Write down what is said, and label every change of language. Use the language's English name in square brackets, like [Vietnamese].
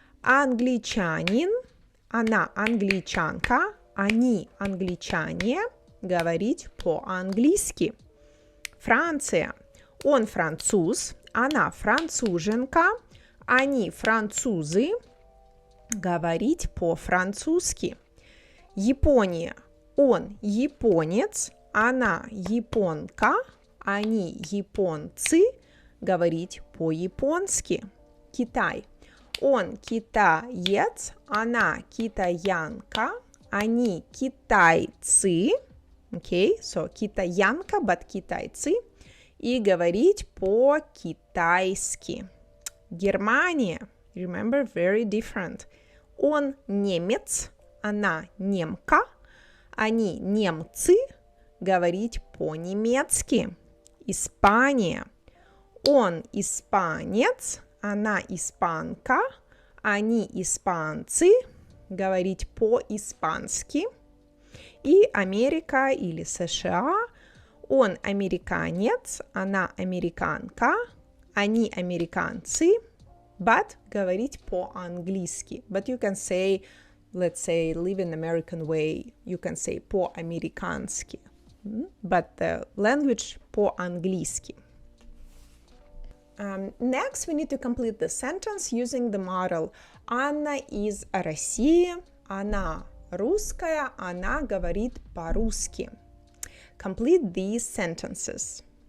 [Russian] Англичанин, она англичанка, они англичане, говорить по-английски. Франция, он француз, она француженка, они французы, говорить по-французски. Япония, он японец, она японка, они японцы, говорить по-японски. Китай, он китаец, она китаянка, они китайцы, [English] okay, so [Russian] китаянка, but китайцы, и говорить по-китайски. [English] Германия, remember, very different. [Russian] Он немец, она немка, они немцы, говорить по-немецки. Испания, он испанец, она испанка, они испанцы, говорить по-испански. И Америка или США, он американец, она американка, они американцы, but говорить по-английски. [English] But you can say, let's say, live in American way, you can say по-американски. But the language по-английски. Next, we need to complete the sentence using the model. [Russian] Анна из России, она русская, она говорит по-русски. [English] Complete these sentences.